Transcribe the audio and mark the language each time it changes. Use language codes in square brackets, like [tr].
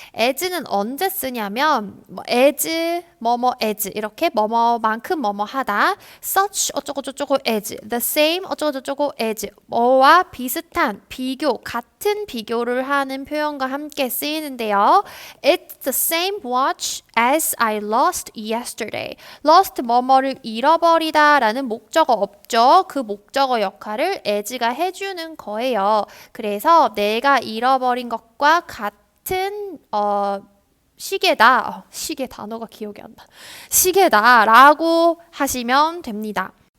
[ko] as는 언제 쓰냐면 as 뭐뭐 as 이렇게 뭐뭐만큼 뭐뭐 하다 such 어쩌고저쩌고 as the same 어쩌고저쩌고 as 뭐와 비슷한 비교 같은 비교를 하는 표현과 함께 쓰이는데요. [en] It's the same watch as I lost yesterday. [ko] lost 뭐뭐를 잃어버리다 라는 목적어 없죠. 그 목적어 역할을 as가 해주는 거예요. 그래서 내가 잃어버린 것과 같은 시계다. 시계 단어가 기억이 안 나. 시계다 라고 하시면 됩니다.